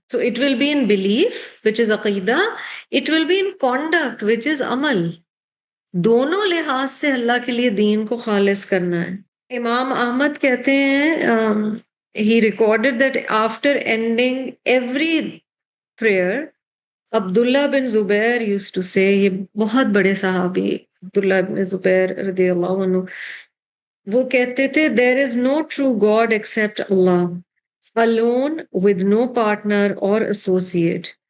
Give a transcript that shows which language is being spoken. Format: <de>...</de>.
<en>So it will be in belief, which is عقیدہ. It will be in conduct, which is عمل.</en> <ur>دونوں لحاظ سے اللہ کے لیے دین کو خالص کرنا ہے. امام احمد کہتے ہیں</ur> <en>he recorded that after ending every prayer, Abdullah bin Zubair used to say،</en> <ur>یہ بہت بڑے صحابی عبداللہ بن زبیر رضی اللہ عنہ، وہ کہتے تھے</ur> <en>there is no true God except Allah, alone with no partner or associate.</en>